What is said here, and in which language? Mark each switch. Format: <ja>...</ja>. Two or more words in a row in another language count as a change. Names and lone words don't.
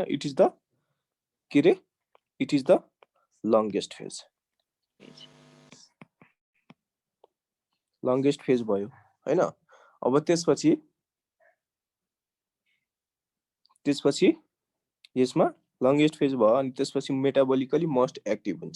<en>It is the</en> <ne>के रे?</ne> <en>It is the longest phase. longest phase</en> <ne>भयो हैन। अब त्यसपछि यसमा</ne> <en>longest phase</en> <ne>भयो अनि त्यसपछि</ne> <en>metabolically most active</en> <ne>हुन्छ।</ne>